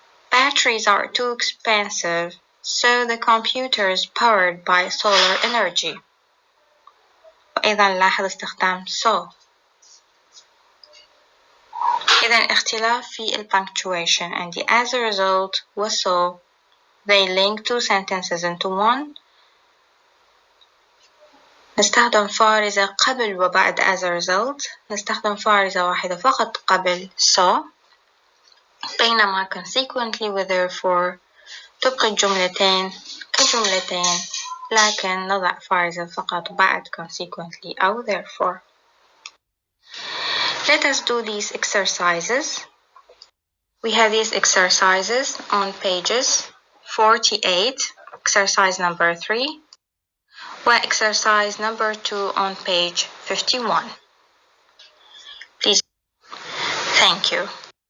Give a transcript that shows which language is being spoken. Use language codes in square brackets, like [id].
[en] Batteries are too expensive, so the computer is powered by solar energy. [ar] وأيضا لاحظ استخدام so. إذا اختلاف في [en] punctuation and as a result was so they link two sentences into one. [ar] نستخدم فارزة قبل وبعد as a result. نستخدم فارزة واحدة فقط قبل so. بينما consequently و therefore تبقي الجملتين كجملتين لكن نضع فارزة فقط بعد consequently أو therefore. [en] Let us do these exercises. We have these exercises on pages 48, exercise number 3, and exercise number 2 on page 51. Please. Thank you.